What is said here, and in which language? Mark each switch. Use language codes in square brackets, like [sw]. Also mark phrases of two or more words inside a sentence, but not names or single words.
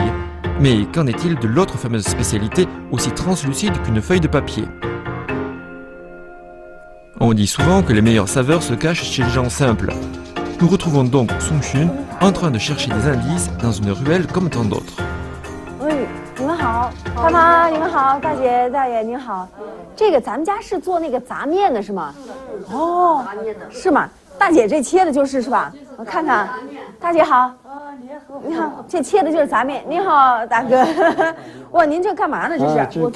[fr] Mais qu'en est-il de l'autre fameuse spécialité aussi translucide qu'une feuille de papier? On dit souvent que les meilleures saveurs se cachent chez les gens simples. Nous retrouvons donc Song Xun en train de chercher des indices dans une ruelle comme tant d'autres. Oui, [zh] 你们好，大妈，你们好，大姐、大爷，您好。这个咱们家是做那个杂面的是吗？哦，是吗？大姐这切的就是是吧？我看看，大姐好。你好，这切的就是杂面。你好，大哥。哇，您这干嘛呢？这是？我